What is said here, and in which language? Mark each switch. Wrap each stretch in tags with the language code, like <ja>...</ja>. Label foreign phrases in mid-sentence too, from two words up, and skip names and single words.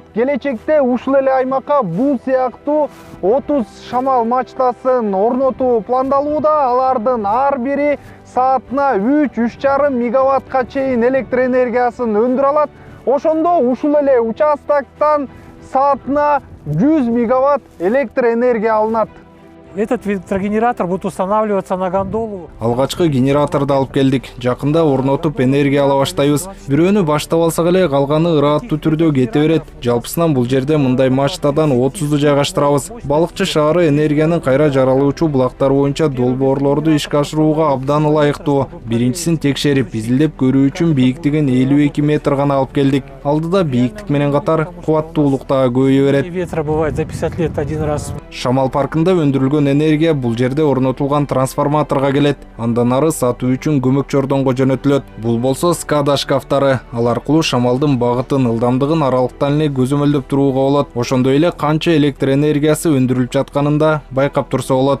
<ky>Келечекте ушул эле аймакка бул сыяктуу 30 шамал мачтасын орнотуу пландалууда. Алардын ар бири саатына 3-3,5 мегаваттка чейин электр энергиясын өндүрө алат. Ошондо ушул эле участоктон саатына 100 мегаватт электр энергия алынат.</ky> <ru>Этот ветрогенератор будет устанавливаться на гондолу.</ru> <ky>Алгачкы генераторду алып келдик. Жакында орнотуп энергия ала баштайбыз. Бирөөнү баштап алсак эле калганы ырааттуу түрдө кете берет. Жалпысынан бул жерде мындай мачтадан 30ду жайгаштырабыз. Балыкчы шаары энергиянын кайра жаралуучу булактары боюнча долбоорлорду ишке ашырууга абдан ылайыктуу. Биринчисин текшерип, изилдеп көрүү үчүн бийиктигин 52 метр гана алып келдик. Алдыда бийиктик менен катар кубаттуулук дагы көбөйө берет.</ky> <ru>Ветра бывает за 50 лет один раз.</ru> <ky>Шамал паркында өндүрүлгөн энергия бул жерде орнотулган трансформаторго келет. Андан ары сатуу үчүн көмөк чордонго жөнөтүлөт. Бул болсо SCADA шкафтары. Ал аркылуу шамалдын багытын, ылдамдыгын аралыктан эле көзөмөлдөп турууга болот. Ошондой эле канча электр энергиясы өндүрүлүп жатканын да байкап турса болот.</ky>